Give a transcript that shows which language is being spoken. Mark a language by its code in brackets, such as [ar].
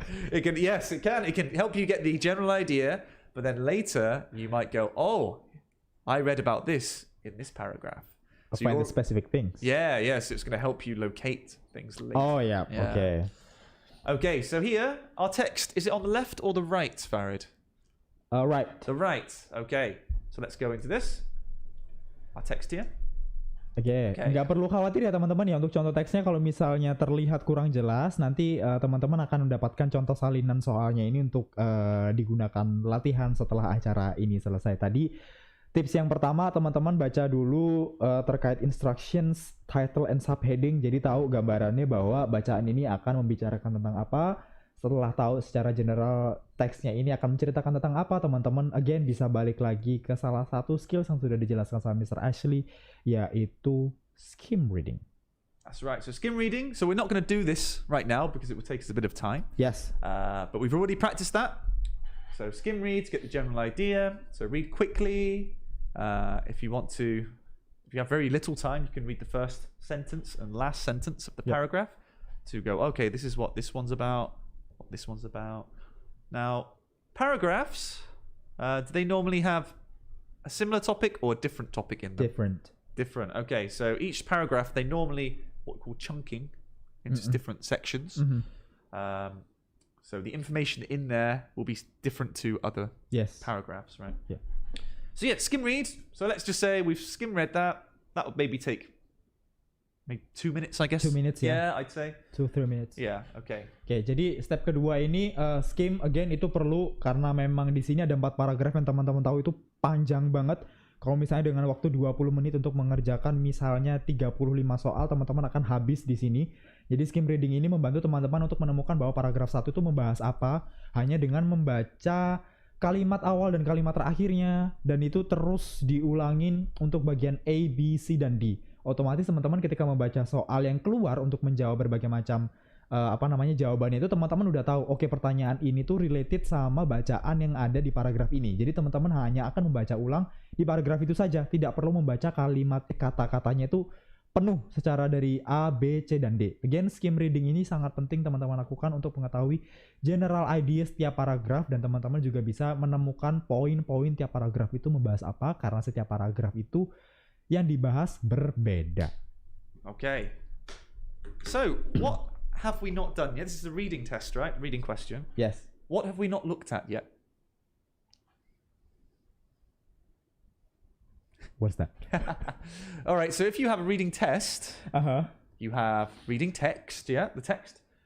[en] It can, yes, it can. It can help you get the general idea, but then later you might go, "Oh, I read about this in this paragraph." So Find you're- the specific things. yeah, yeah. So it's going to help you locate things later. Oh yeah. Yeah. Okay. Okay, so here, our text, is it on the left or the right, Farid? Right. The right. Okay, so let's go into this. Our text here. [id] Oke, Oke. nggak perlu khawatir ya teman-teman ya untuk contoh teksnya kalau misalnya terlihat kurang jelas nanti teman-teman akan mendapatkan contoh salinan soalnya ini untuk digunakan latihan setelah acara ini selesai. Tadi tips yang pertama teman-teman baca dulu terkait instructions, title and subheading jadi tahu gambarannya bahwa bacaan ini akan membicarakan tentang apa. Setelah tahu secara general teksnya ini akan menceritakan tentang apa, teman-teman again bisa balik lagi ke salah satu skills yang sudah dijelaskan sama Mr. Ashley, yaitu skim reading. [en] That's right. So skim reading. So we're not going to do this right now because it will take us a bit of time. Yes. But we've already practiced that. So skim read to get the general idea. So read quickly. If you have very little time, you can read the first sentence and last sentence of the paragraph to go, okay, this is what this one's about. What this one's about. Now, paragraphs, do they normally have a similar topic or a different topic in them? Different. Okay, so each paragraph, they normally what we call chunking into different sections. So the information in there will be different to other paragraphs, right? Yeah. So yeah, skim read. So let's just say we've skim read that. That would maybe take 2 minutes, I guess. 2 minutes, yeah. I'd say. 2-3 minutes. Yeah, okay. [id] Oke, jadi step kedua ini skim again itu perlu karena memang di sini ada 4 paragraf yang teman-teman tahu itu panjang banget. Kalau misalnya dengan waktu 20 menit untuk mengerjakan misalnya 35 soal, teman-teman akan habis di sini. Jadi skim reading ini membantu teman-teman untuk menemukan bahwa paragraf 1 itu membahas apa hanya dengan membaca kalimat awal dan kalimat terakhirnya dan itu terus diulangin untuk bagian A, B, C, dan D. Otomatis teman-teman ketika membaca soal yang keluar untuk menjawab berbagai macam jawabannya itu teman-teman udah tahu oke pertanyaan ini tuh related sama bacaan yang ada di paragraf ini. Jadi teman-teman hanya akan membaca ulang di paragraf itu saja, tidak perlu membaca kalimat kata-katanya itu penuh secara dari A, B, C, dan D. Again, skim reading ini sangat penting teman-teman lakukan untuk mengetahui general idea setiap paragraf dan teman-teman juga bisa menemukan poin-poin tiap paragraf itu membahas apa karena setiap paragraf itu yang dibahas berbeda. [en] Okay. So, what have we not done yet? This is a reading test, right? Reading question. Yes. What have we not looked at yet? What's that? All right, so if you have a reading test, you have reading text, yeah, the text.